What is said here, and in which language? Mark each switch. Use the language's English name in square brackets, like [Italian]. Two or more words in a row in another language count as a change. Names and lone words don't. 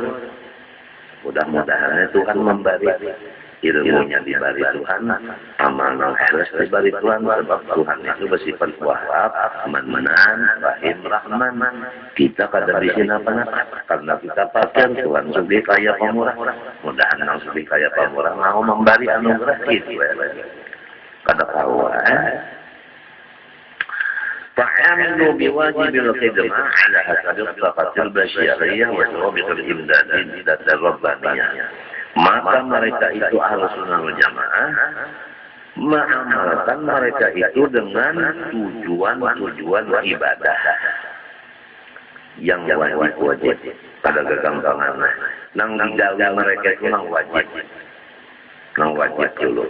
[Indonesian] Mudah-mudahan Tuhan memberi ilmunya diberi Tuhan, amal nang ikhlas diberi Tuhan. Sebab Tuhan itu bersifat Wahhab, Manan, Rahim, Rahman. [Banjar] Kita kada bisa apa-apa karena kita pakir Tuhan sudah kaya pemurah. [Indonesian] Mudahan nang sudah kaya pemurah mau memberi anugerah itu. [Banjar] Kada tahu [Arabic] فعملوا بواجب الخدمة على حسب الطاقة البشرية وضوابط الإمداد الربانية. [Indonesian] Maka mereka itu [Arabic] أهل السنة والجماعة [Indonesian] mengamalkan mereka itu dengan tujuan ibadah yang wajib pada kegampangan. [Banjar] Nang digawe mereka itu nang wajib dulu.